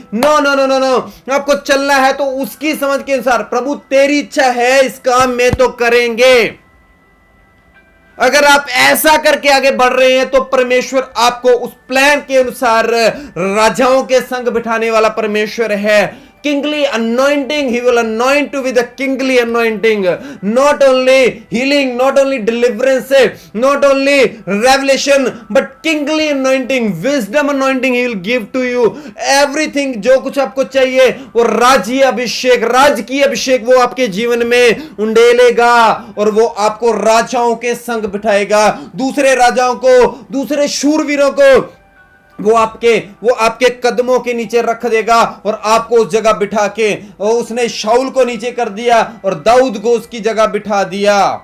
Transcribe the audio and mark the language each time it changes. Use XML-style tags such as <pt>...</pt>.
<hi>No no no no no, आपको चलना है तो उसकी समझ के अनुसार। प्रभु तेरी इच्छा है इस काम में तो करेंगे। अगर आप ऐसा करके आगे बढ़ रहे हैं तो परमेश्वर आपको उस प्लान के अनुसार राजाओं के संग बिठाने वाला परमेश्वर है।</hi> <en>Kingly anointing, he will anoint you with a kingly anointing. Not only healing, not only deliverance, not only revelation, but kingly anointing, wisdom anointing he will give to you.</en> <hi>Everything जो कुछ आपको चाहिए वो राजकीय अभिषेक वो आपके जीवन में उंडेलेगा और वो आपको राजाओं के संग बिठाएगा। दूसरे राजाओं को, दूसरे शूरवीरों को वो आपके कदमों के नीचे रख देगा और आपको उस जगह बिठा के, और उसने शाऊल को नीचे कर दिया और दाऊद को उसकी जगह बिठा दिया।</hi>